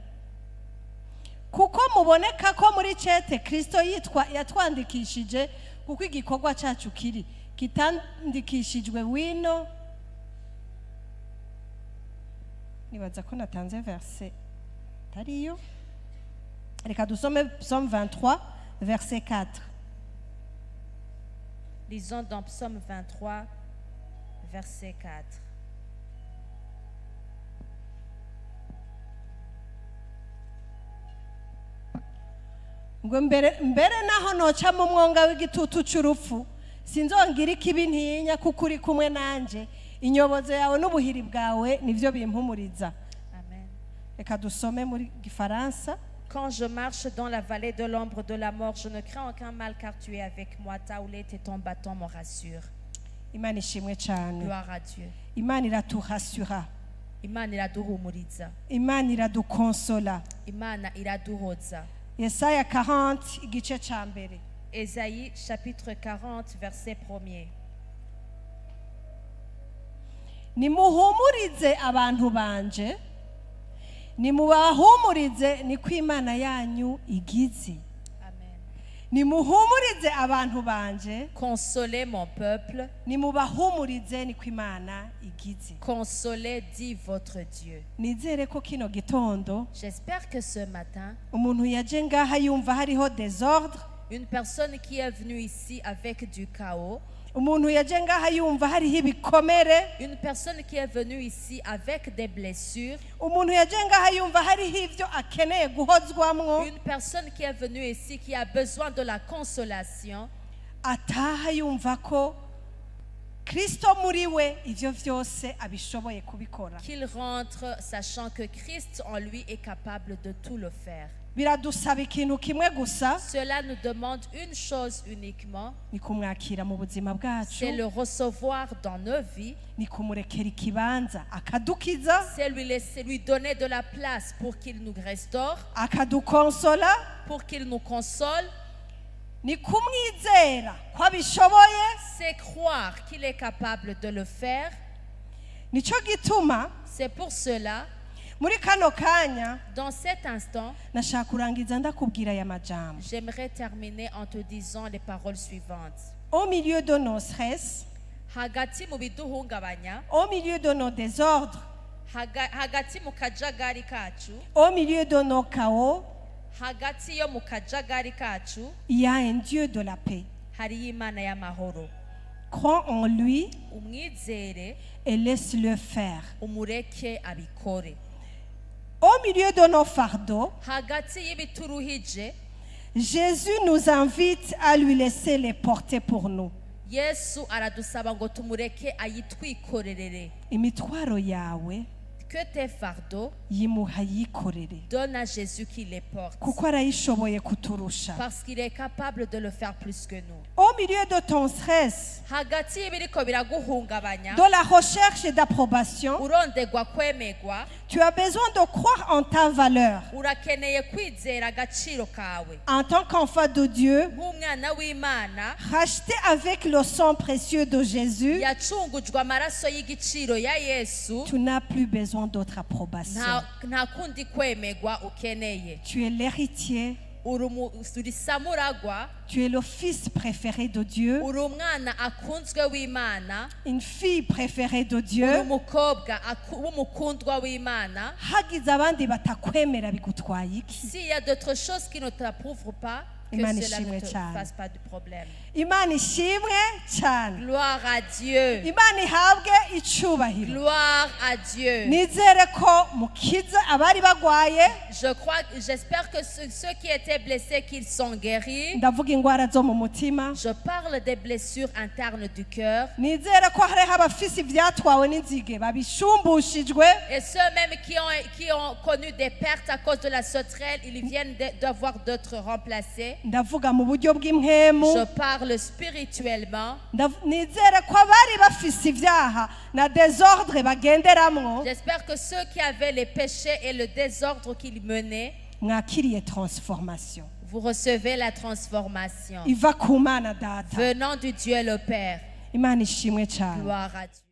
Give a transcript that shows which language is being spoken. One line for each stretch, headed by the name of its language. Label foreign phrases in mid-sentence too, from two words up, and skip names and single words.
Rundi: Kuko muboneka ko muri cete Kristo yatwandikishije, kuko igikorwa cacu kiri kitandikishijwe wino. Nibaza ko natanze verse tariyo. Reka dusome Psaume 23 verset 4.
French: Lisons dans Psaume 23, verset 4.
Rundi: Ngo mbere naho noca mu mwonga w'igitutu c'urupfu sinzongira ikibi ntinya, kuko uri kumwe nanje, inyobozo yawe n'ubuhiri bwawe nivyo bimpumuriza. Amen. Reka dusome muri Gifaransa.
French: Quand je marche dans la vallée de l'ombre de la mort, je ne crains aucun mal car tu es avec moi. Ta houlette et ton bâton me rassurent.
Rundi: Imana ishimwe cyane.
French: Gloire à Dieu.
Rundi: Imana iratuhasura, Imana iraduhumuriza. Imana iradukonsola. Imana iraduhoza. Yesaya 40 igice ca mbere.
French: Ésaïe chapitre 40, verset 1er.
Rundi: Nimuhumurize abantu banje, nimubahumurize niko Imana yanyu igize. Amen. Nimuhumurize abantu banje,
French: Consolez mon peuple.
Rundi: nimubahumurize niko Imana igize.
French: Consolez, dit votre Dieu.
Rundi: Nizere ko kino gitondo
French: J'espère que ce matin,
Rundi: umuntu yaje ngaha yumva hariho désordre,
French: une personne qui est venue ici avec du chaos,
Rundi: umuntu yaje ngaha yumva hariho ibikomere,
French: une personne qui est venue ici avec des blessures,
Rundi: umuntu yaje ngaha yumva hariho ivyo akeneye guhozwamwo,
French: une personne qui est venue ici qui a besoin de la consolation,
Rundi: ataha yumva ko kristo muri we ivyo vyose abishoboye kubikora.
French: Qu'il rentre sachant que Christ en lui est capable de tout le faire.
Rundi: Biradusaba ikintu kimwe gusa,
French: Cela nous demande une chose uniquement,
Rundi: ni kumwakira mu buzima
French: c'est le
Rundi: bwacu,
French: recevoir dans nos vies,
Rundi: ni kumurekera ikibanza akadukiza,
French: c'est lui donner de la place pour qu'il nous restaure,
Rundi: akadukonsola,
French: pour qu'il nous console,
Rundi: ni kumwizera ko abishoboye.
French: c'est croire qu'il est capable de le faire.
Rundi: Nico gituma
French: C'est pour cela,
Rundi: muri kano kanya
French: dans cet instant,
Rundi: nashaka kurangiza ndakubwira aya majambo.
French: j'aimerais terminer en te disant les paroles suivantes. Au milieu de nos stress,
Rundi: Hagati mu biduhungabanya,
French: au milieu de nos désordres,
Rundi: hagati mu kajagari kacu,
French: au milieu de nos chaos,
Rundi: hagati yo mu kajagari kacu,
French: il y a un Dieu de la paix.
Rundi: hariyo Imana y'amahoro.
French: Crois en lui
Rundi: Umwizere,
French: et laisse-le faire.
Rundi: umureke abikore.
French: Au milieu de nos fardeaux,
Rundi: Hagati y'ibituruhije,
French: Jésus nous invite à lui laisser les porter pour nous.
Rundi: Yesu aradusaba ngo tumureke ayitwikorerere. Imitwaro yawe
French: Que tes fardeaux,
Rundi: yimuha yikorere,
French: donne à Jésus qui les porte.
Rundi: kuko arayishoboye kuturusha.
French: Parce qu'il est capable de le faire plus que nous. Au milieu de ton stress,
Rundi: Hagati y'ibiriko biraguhungabanya,
French: de la recherche et d'approbation,
Rundi: urondegwa kwemegwa,
French: tu as besoin de croire en ta valeur.
Rundi: urakeneye kwizera agaciro kawe.
French: En tant qu'enfant de Dieu,
Rundi: Nk'umwana w'Imana,
French: racheté avec le sang précieux de Jésus,
Rundi: yacungujwe amaraso y'igiciro ya Yesu,
French: tu n'as plus besoin d'autre approbation.
Rundi: nta kundi kwemegwa ukeneye.
French: Tu es l'héritier,
Rundi: Uri samuragwa,
French: tu es le fils préféré de Dieu,
Rundi: uri umwana akunzwe w'Imana,
French: une fille préférée de
Rundi: uri
French: Dieu.
Rundi: umukobwa w'umukundwa w'Imana. Hagize abandi batakwemera bigutwaye iki?
French: S'il y a d'autres choses qui ne t'approuvent pas, que
Rundi: Imana
French: cela ne
Rundi: ishimwe
French: te
Rundi: cyane.
French: fasse pas de problème.
Rundi: Imana ishimwe cyane,
French: Gloire à Dieu.
Rundi: Imana ihabwe icubahiro.
French: Gloire à Dieu.
Rundi: Nizere ko mukiza abari bagwaye,
French: J'espère que ceux qui étaient blessés, qu'ils sont guéris.
Rundi: ndavuga ingwara zo mu mutima.
French: Je parle des blessures internes du cœur.
Rundi: Nizere ko hariho abafise ivyatwawe n'inzige babishumbushijwe.
French: Et ceux même qui ont connu des pertes à cause de la sauterelle, ils viennent d'avoir d'autres remplacés.
Rundi: Ndavuga mu buryo bw'impwemu.
French: Je parle spirituellement.
Rundi: Nizere ko abari bafise ivyaha na désordre bagenderamwo
French: J'espère que ceux qui avaient les péchés et le désordre qu'ils menaient,
Rundi: mwakiriye transformation
French: vous recevez la transformation
Rundi: iva ku Mana Data.
French: venant du Dieu le Père.
Rundi: Imana ishimwe cyane.
French: Gloire à Dieu.